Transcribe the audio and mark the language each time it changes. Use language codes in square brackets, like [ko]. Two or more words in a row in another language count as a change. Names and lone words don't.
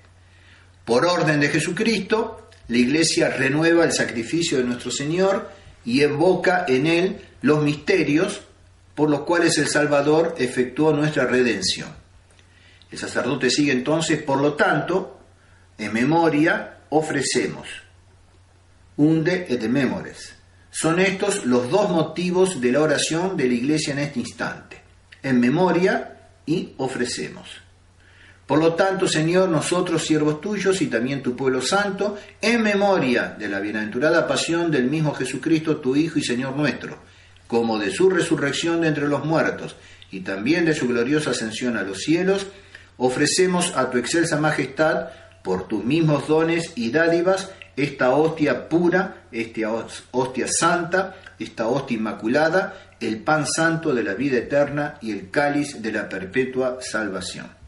[es] Por orden de Jesucristo, la Iglesia renueva el sacrificio de nuestro Señor y evoca en él los misterios por los cuales el Salvador efectuó nuestra redención. El sacerdote sigue entonces: por lo tanto, en memoria ofrecemos. [la] Unde et memores. [es] Son estos los dos motivos de la oración de la Iglesia en este instante: en memoria y ofrecemos. Por lo tanto, Señor, nosotros, siervos tuyos y también tu pueblo santo, en memoria de la bienaventurada pasión del mismo Jesucristo, tu Hijo y Señor nuestro, como de su resurrección de entre los muertos y también de su gloriosa ascensión a los cielos, ofrecemos a tu excelsa majestad, por tus mismos dones y dádivas, esta hostia pura, esta hostia santa, esta hostia inmaculada, el pan santo de la vida eterna y el cáliz de la perpetua salvación.